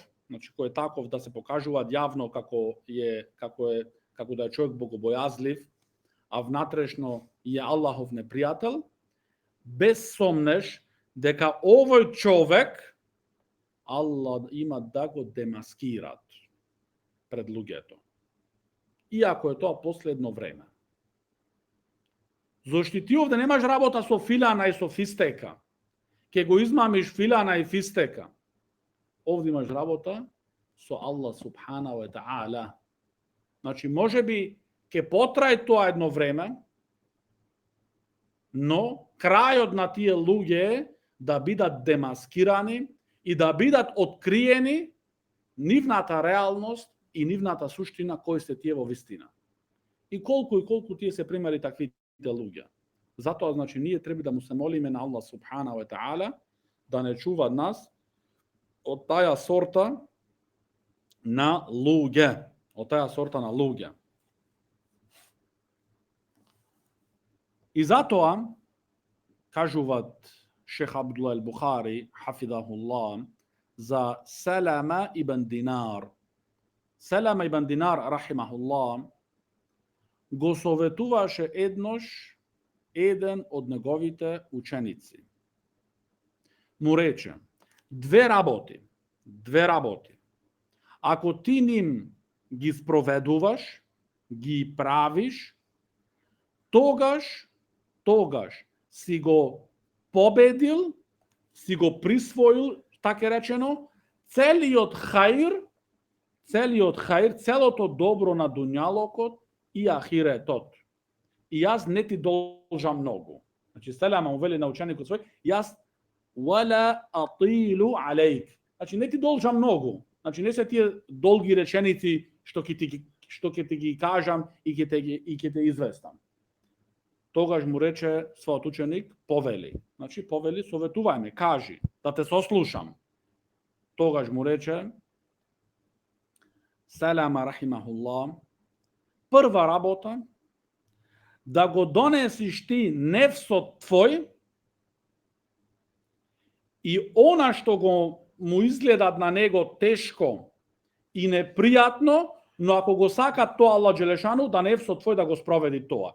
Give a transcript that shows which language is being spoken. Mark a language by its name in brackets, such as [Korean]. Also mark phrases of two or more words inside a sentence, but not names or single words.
[Macedonian] значи кој е таков да се покажува јавно како да е човек богобојазлив, а внатрешно е Аллахов непријател, без сомнеш дека овој човек Allah има да го демаскират пред луѓето. Иако е тоа последно време. Зошто ти овде немаш работа со филана и со фистека. Ке го измамиш филана и фистека. Овде имаш работа со [Arabic] الله سبحانه وتعالى. [Macedonian] Значи, може би ке потрај тоа едно време, но крајот на тие луѓе е да бидат демаскирани и да бидат откриени нивната реалност и нивната суштина кои се тие во вистина. И колку тие се примери таквите луѓе. Затоа, значи, ние треба да му се молиме на [Arabic] الله سبحانه وتعالى [Macedonian] да не чува нас од таја сорта на луѓе. Од таја сорта на луѓе. И затоа, кажуваат Шех Абдулла ал-Бухари, хафидахуллах, за Салама ибн Динар. Салама ибн Динар, рахимахуллах, го советуваше еднош еден од неговите ученици. Му рече, две работи. Ако ти ним ги спроведуваш, ги правиш, тогаш си го победил, си го присвоил, така речено, целиот хаир, целото добро на дунјалокот и ахиретот. И јас не ти должам многу. Значи, Селама му вели на ученикот свој, јас [Arabic] ولا أطيل عليك. [Macedonian] Значи, не ти должам многу. Значи, не се тие долги реченици што ќе ти ги кажам и ќе те известам. Тогаш му рече својот ученик, повели. Значи, повели, советувај ме, кажи, да те сослушам. Тогаш му рече, Салама рахимахуллах, прва работа, да го донесиш ти нефсот твој и она што го му изгледат на него тешко и непријатно, но ако го сака тоа [Arabic] الله جل شأنه, [Macedonian] да нефсот твој да го спроведи тоа.